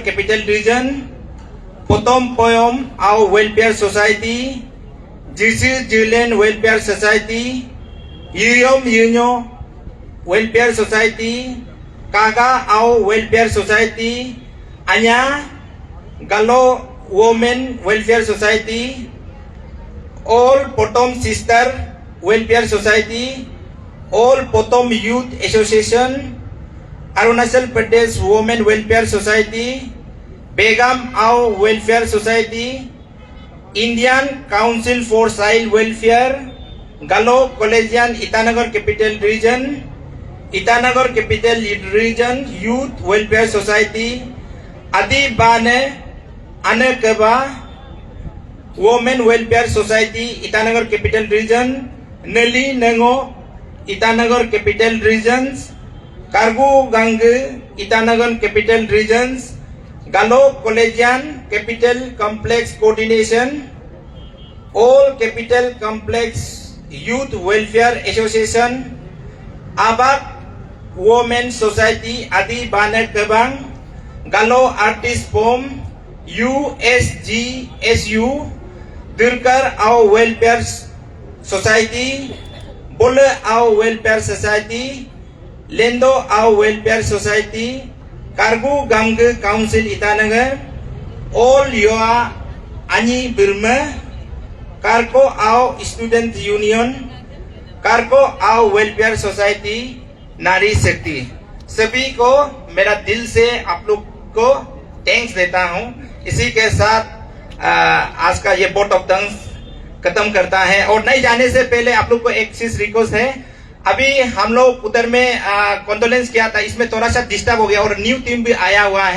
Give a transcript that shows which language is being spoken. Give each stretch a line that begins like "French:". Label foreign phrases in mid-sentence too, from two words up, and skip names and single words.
Hindi: कैपिटल रीजन, पोतोम पोयम आओ वेलफेयर सोसाइटी, जिसी जिलेन वेलफेयर सोसाइटी, यूयोम यूनो वेलफेयर सोसाइटी, कागा आओ वेलफेयर सोसाइटी, अन्या गालो वुमेन वेलफेयर सोसाइटी, ऑल पोटोम सिस्टर वेलफेयर सोसाइटी, ऑल पोटोम यूथ एसोसिएशन, Arunachal Pradesh Women Welfare Society, Begum Ao Welfare Society, Indian Council for Child Welfare, Galo Collegian Itanagar Capital Region, Itanagar Capital Region Youth Welfare Society, Adi Bane Anakaba Women Welfare Society, Itanagar Capital Region, Neli Nengo, Itanagar Capital Regions, Kargu Gange, Itanagar Capital Regions, Galo Collegian Capital Complex Coordination, All Capital Complex Youth Welfare Association, Abak Women Society, Adi Bane Kabang, Galo Artist Pom, USGSU, Durkar Ao Welfare Society, Bole Ao Welfare Society, Lendo Ao Welfare Society, Kargu Gamge Council Itanagar, All Yoa Ani Burma, Karko Ao Student Union, Karko Ao Welfare Society, नारी शक्ति। सभी को मेरा दिल से आप लोग को थैंक्स देता हूं। इसी के साथ आज का ये
English: vote of thanks
Hindi: खत्म करता है। और नहीं जाने से पहले आप लोग को एक चीज रिक्वेस्ट है, अभी हम लोग उधर में कॉन्डोलेंस किया था, इसमें थोड़ा सा डिस्टर्ब हो गया और
English: new team
Hindi: भी आया हुआ है।